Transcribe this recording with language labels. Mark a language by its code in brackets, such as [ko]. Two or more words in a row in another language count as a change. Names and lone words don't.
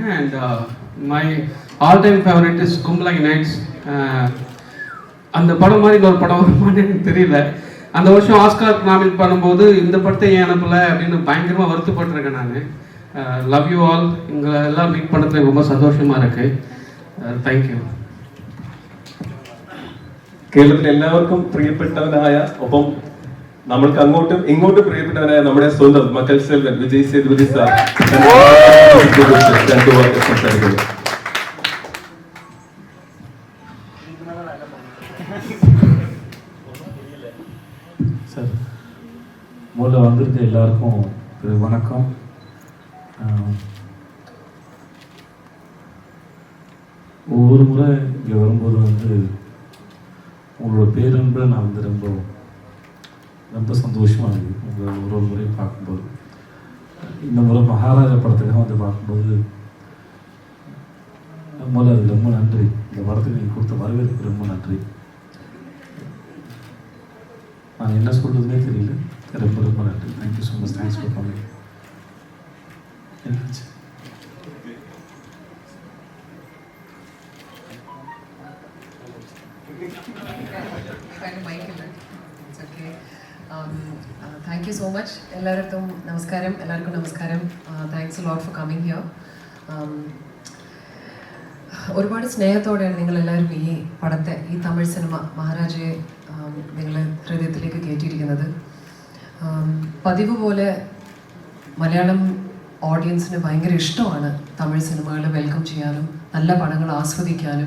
[en] And my all time favourite is Kumbalangi Nights. [ta] அந்த படம் மாதிரி ஒரு படம் வருமானு எனக்கு தெரியல. அந்த வருஷம் ஆஸ்கார் நாமினேட் பண்ணும்போது இந்த படத்தை ஏன் அனுப்பலை அப்படின்னு பயங்கரமாக வருத்தப்பட்டிருக்கேன் நான். [en] Love you all. [ta] இங்கே எல்லாம் மீட் பண்ணதுல ரொம்ப சந்தோஷமாக இருக்குது. [en] Thank you. [ml] കേരളത്തിലെ എല്ലാവർക്കും പ്രിയപ്പെട്ടവനായ ഒപ്പം നമ്മൾക്ക് അങ്ങോട്ടും ഇങ്ങോട്ടും പ്രിയപ്പെട്ടവനായ നമ്മുടെ സ്വന്തം മക്കൾ സെൽവൻ വിജയ് സേതുപതി സാർ സംസാരിക്കുന്നു. [ta] சார், முதல்ல வந்திருக்க எல்லாருக்கும் வணக்கம். ஒவ்வொரு முறை இங்கே வரும்போது வந்து உங்களோட பேரன்பை நான் வந்து ரொம்ப சந்தோஷமாக இருக்குது. உங்களை ஒரு முறை பார்க்கும்போது, இந்த முறை மகாராஜா படத்துக்காக வந்து பார்க்கும்போது முதல்ல அது ரொம்ப நன்றி. இந்த படத்துக்கு நீங்கள் கொடுத்த வரவேற்பு ரொம்ப நன்றி. நான் என்ன சொல்கிறதுனே தெரியல. ரொம்ப ரொம்ப நன்றி. [en] Thank you so much. Thanks for coming. என்னாச்சு? Thank you so much. [ml] എല്ലാവർക്കും നമസ്കാരം. [en] Thanks a lot for coming here. [ml] ഒരുപാട് സ്നേഹത്തോടെയാണ് നിങ്ങളെല്ലാവരും ഈ പടത്തെ, ഈ തമിഴ് സിനിമ മഹാരാജയെ നിങ്ങൾ ഹൃദയത്തിലേക്ക് കയറ്റിയിരിക്കുന്നത്. പതിവ് പോലെ മലയാളം ഓഡിയൻസിന് ഭയങ്കര ഇഷ്ടമാണ് തമിഴ് സിനിമകൾ വെൽക്കം ചെയ്യാനും നല്ല പടങ്ങൾ ആസ്വദിക്കാനും.